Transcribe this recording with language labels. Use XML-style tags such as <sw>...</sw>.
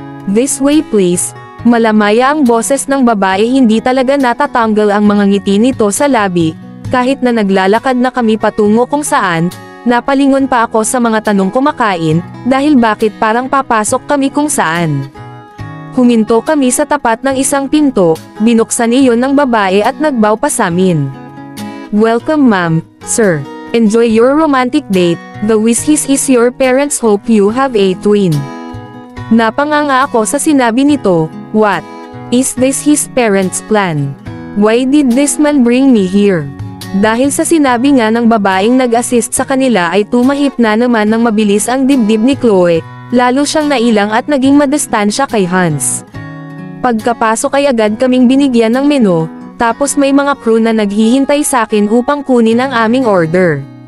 <en>"This way please."</en> <tl>Malamaya ang boses ng babae, hindi talaga natatanggal ang mga ngiti nito sa labi, kahit na naglalakad na kami patungo kung saan, napalingon pa ako sa mga tanong kumakain, dahil bakit parang papasok kami kung saan. Huminto kami sa tapat ng isang pinto, binuksan iyon ng babae at nagbow pa sa amin.</tl> <en>"Welcome ma'am, sir. Enjoy your romantic date, the wishes is your parents hope you have a twin."</en> <tl>Napanganga ako sa sinabi nito.</tl> <en>What? Is this his parents' plan? Why did this man bring me here?</en> <tl>Dahil sa sinabi nga ng babaeng nag-assist sa kanila ay tumahip na naman ng mabilis ang dibdib ni Chloe, lalo siyang nailang at naging madistansya kay Hans. Pagkapasok ay agad kaming binigyan ng menu, tapos may mga crew na naghihintay sa akin upang kunin ang aming order.</tl>